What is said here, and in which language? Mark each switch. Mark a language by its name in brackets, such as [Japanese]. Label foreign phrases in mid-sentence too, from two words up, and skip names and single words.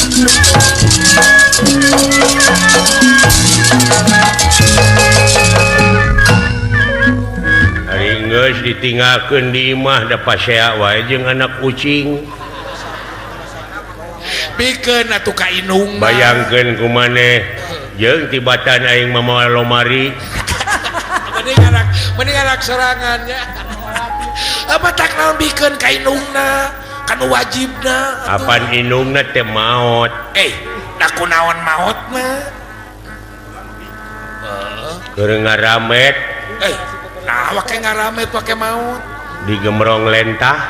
[Sundanese] Hari geus ditinggalkeun di imah da pasea wae jeung anak kucing. Pikeun atuh ka indung. Bayangkeun kumaneh jeung tibatan aing mamawa lomari. Mending anak serangannya. Apa tak naon bikeun ka indungna? Kanu wajibna. Apan indungna teh maot. Da kunaon maot mah? Keur ngaramet Nah, wake ngaramet wake maut. digemrong lentah.